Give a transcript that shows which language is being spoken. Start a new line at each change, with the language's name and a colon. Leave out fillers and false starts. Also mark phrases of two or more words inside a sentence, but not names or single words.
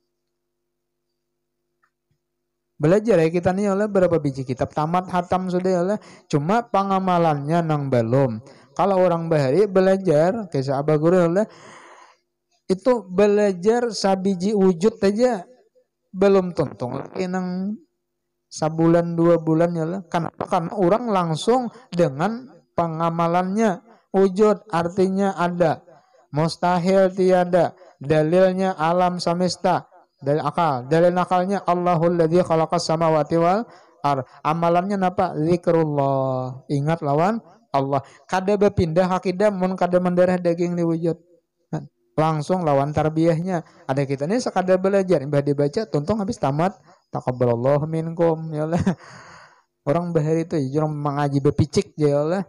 Banjar: Belajar ya kita nih oleh berapa biji kitab tamat hatam sudah oleh, cuma pengamalannya nang belum. Kalau orang bahari belajar kisah Abah Guru oleh itu belajar sabiji wujud aja belum tuntung lagi nang sabulan 2 bulan ya lah. Kenapa? Karena orang langsung dengan pengamalannya wujud artinya ada, mustahil tiada, dalilnya alam semesta. Dalil akal, dalil nakalnya
Arabic: الله الذي خلق السماوات والأر.
Banjar: Amalannya napa? Zikrullah. Ingat lawan Allah. Kada berpindah akidah mun kada mendarah daging diwujud. Langsung lawan tarbiyahnya. Ada kita nih sekadar belajar, mbah dibaca, tuntung habis tamat.
Arabic: تقبل الله منكم يا الله.
Banjar: Orang bahari itu jurang mengaji bepicik
Arabic: يا الله.